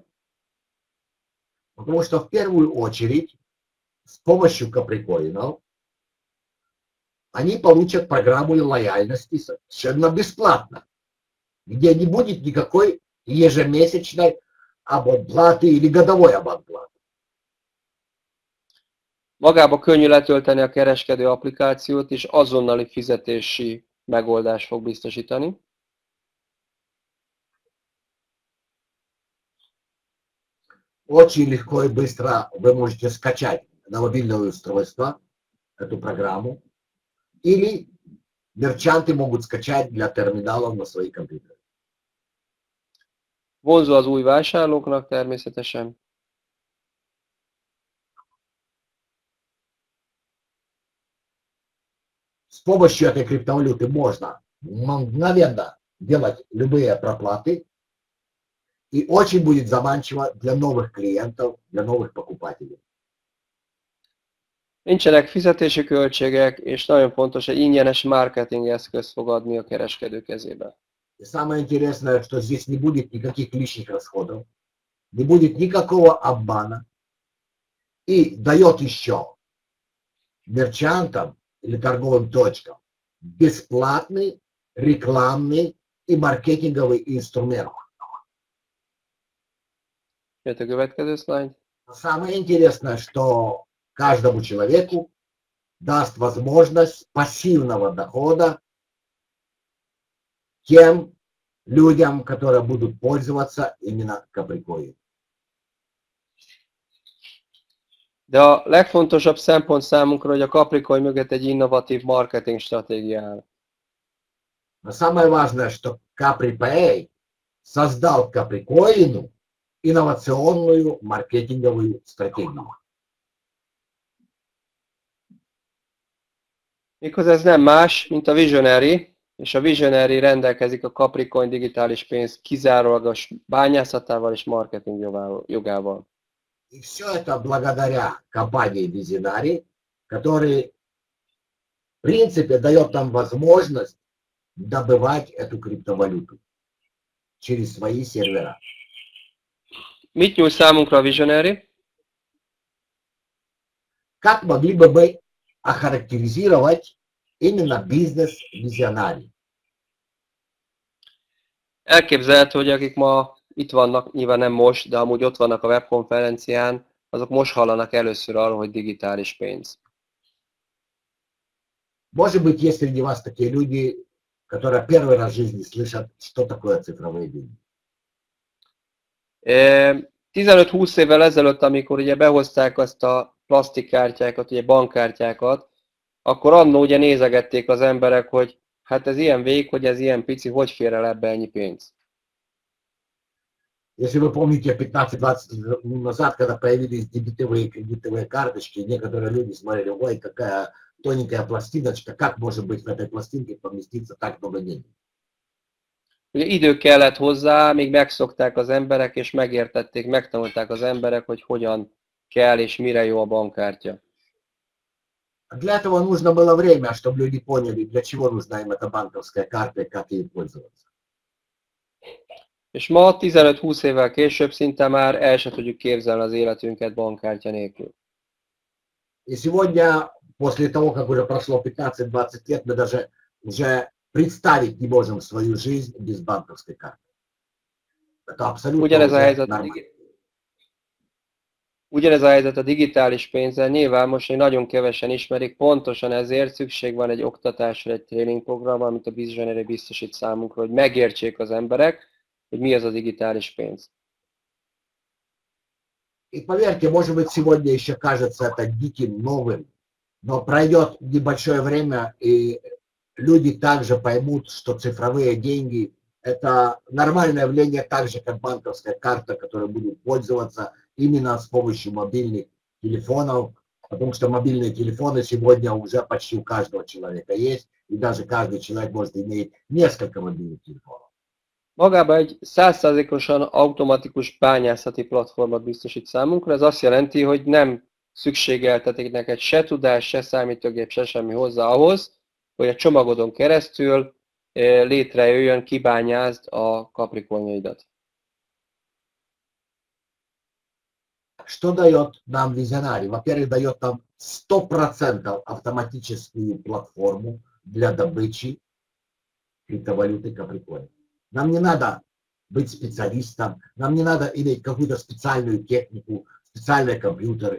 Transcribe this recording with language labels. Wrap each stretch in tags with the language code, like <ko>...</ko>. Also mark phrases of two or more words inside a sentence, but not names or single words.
<ru>Потому что в первую очередь с помощью Каприкоинов они получат программу лояльности совершенно бесплатно, где не будет никакой ежемесячной абонплаты или годовой абонплаты.</ru> <hu>Magába könnyű letölteni a kereskedő applikációt, és azonnali fizetési megoldást fog biztosítani.</hu> <ru>Очень легко и быстро вы можете скачать на мобильное устройство эту программу, или мерчанты могут скачать для терминалов на свои компьютеры.</ru> <hu>Vonzó az új vásárlóknak természetesen.</hu> <ru>С помощью этой криптовалюты можно мгновенно делать любые проплаты, и очень будет заманчиво для новых клиентов, для новых покупателей.</ru> <hu>Nincsenek fizetési költségek, és nagyon fontos, hogy ingyenes marketing eszközt fog adni a kereskedő kezébe.</hu> <ru>И самое интересное, что здесь не будет никаких лишних расходов, не будет никакого обмана, и дает еще мерчантам или торговым точкам бесплатный рекламный и маркетинговый инструмент.</ru> <hu>Это következő slide.</hu> <ru>Самое интересное, что каждому человеку даст возможность пассивного дохода тем людям, которые будут пользоваться именно Capricorn.</ru> <hu>De a legfontosabb szempont számunkra, hogy a Capricorn mögött egy innovatív marketing stratégia áll.</hu> <ru>Но самое важное, что CapriPay создал Capricorn инновационную маркетинговую стратегию.</ru> <hu>Méghozzá ez nem más, mint a Visionary, és a Visionary rendelkezik a Capricorn digitális pénz kizárólagos bányászatával és marketing jogával.</hu> <ru>И все это благодаря компании Visionary, который в принципе дает нам возможность добывать эту криптовалюту через свои сервера.</ru> <hu>Mit nyújt számunkra a Visionary?</hu> <ru>Как могли бы мы охарактеризировать именно бизнес Visionary?</ru> <hu>Elképzelhető, hogy akik ma itt vannak, nyilván nem most, de amúgy ott vannak a webkonferencián, azok most hallanak először arról, hogy digitális pénz.</hu> <ru>Может быть, есть среди вас такие люди, которые первый раз в жизни слышат, что такое цифровые деньги.</ru> <hu>15-20 évvel ezelőtt, amikor ugye behozták azt a plastikkártyákat, ugye bankkártyákat, akkor annó ugye nézegették az emberek, hogy hát ez ilyen vékony, ez ilyen pici, hogy fér el ebbe ennyi pénz?</hu> <ru>Если вы помните 15-20 лет назад, когда появились дебетовые и кредитовые карточки, некоторые люди смотрели, ой, какая тоненькая пластиночка, как может быть в этой пластинке поместиться так много денег?</ru> <hu>Ugye idő kellett hozzá, míg megszokták az emberek, és megértették, megtanulták az emberek, hogy hogyan kell és mire jó a bankkártya.</hu> <ru>Для этого нужно было время, чтобы люди поняли, для чего нужна им эта банковская карта и как ей пользоваться.</ru> <hu>És ma 15-20 évvel később szinte már el se tudjuk képzelni az életünket bankkártya nélkül.</hu> <ru>И сегодня, после того, как уже прошло 15-20 лет, мы даже уже представить не можем свою жизнь без банковской карты. Это абсолютно</ru> <hu>Ugyanez a helyzet a digitális pénzzel, nyilván most még nagyon kevesen ismerik, pontosan ezért szükség van egy oktatásra, egy tréningprogramra, amit a Visionary biztosít számunkra, hogy megértsék az emberek, hogy mi az a digitális pénz.</hu> <ru>И поверьте, может быть, сегодня еще кажется это диким, новым, но пройдет небольшое время, и люди также поймут, что цифровые деньги – это нормальное явление, так же, как банковская карта, которой будут пользоваться именно с помощью мобильных телефонов, потому что mobильные телефоны сегодня уже почти у каждого человека есть, и даже каждый человек может иметь несколько мобильных телефонов.</ru> <hu>Magában egy 100%-osan automatikus bányászati platformot biztosít számunkra, ez azt jelenti, hogy nem szükségeltetik neked se tudás, se számítógép, se semmi hozzá ahhoz, hogy a csomagodon keresztül létrejöjjön, kibányázd a Capricornjaidat.</hu> <ru>Что дает нам Visionary? Во-первых, дает нам 100% автоматическую платформу для добычи криптовалюты Capricorn. Нам не надо быть специалистом, нам не надо иметь какую-то специальную технику, специальные компьютеры.</ru>